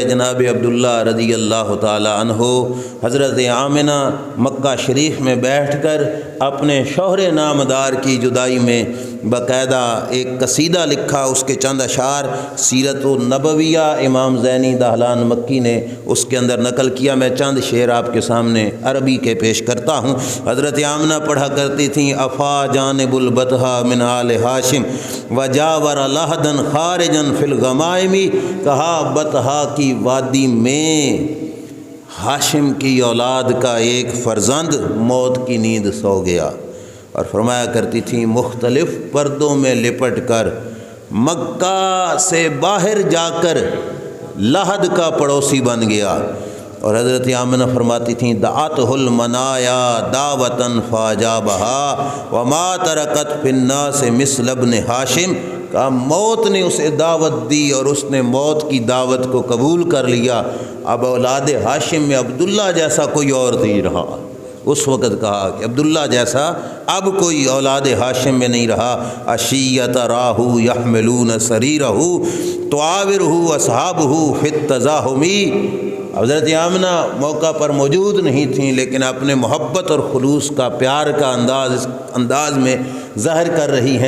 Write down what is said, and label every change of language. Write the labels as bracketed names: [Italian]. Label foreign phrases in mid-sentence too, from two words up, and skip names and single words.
[Urdu] جناب عبداللہ رضی اللہ تعالی عنہ حضرت آمنہ مکہ شریف میں بیٹھ کر اپنے شوہر نامدار کی جدائی میں باقاعدہ ایک قصیدہ لکھا، اس کے چند اشعار سیرت النبویہ امام زینی دہلان مکی نے اس کے اندر نقل کیا۔ میں چند شعر آپ کے سامنے عربی کے پیش کرتا ہوں۔ حضرت آمنہ پڑھا کرتی تھیں، [Arabic] افا جانب البطحا من آل ہاشم وجاور لہدن خارجن فی الغمائم، [Urdu] کہا بطحا کی وادی میں ہاشم کی اولاد کا ایک فرزند موت کی نیند سو گیا، اور فرمایا کرتی تھیں مختلف پردوں میں لپٹ کر مکہ سے باہر جا کر لحد کا پڑوسی بن گیا۔ اور حضرت آمنہ فرماتی تھیں [Arabic] دعاتہ المنایا دعوتاً فاجابہا وما ترکت فی الناس مثل ابن ہاشم، [Urdu] کہا موت نے اسے دعوت دی اور اس نے موت کی دعوت کو قبول کر لیا، اب اولاد ہاشم میں عبداللہ جیسا کوئی اور نہیں رہا۔ اس وقت کہا کہ عبداللہ جیسا اب کوئی اولاد ہاشم میں نہیں رہا۔ [Arabic] عشیۃ راہ یحملون سریرہ تعاورہ اصحابہ فی التزاحم، [Urdu] حضرت آمنہ موقع پر موجود نہیں تھیں، لیکن اپنے محبت اور خلوص کا پیار کا انداز میں ظاہر کر رہی ہیں۔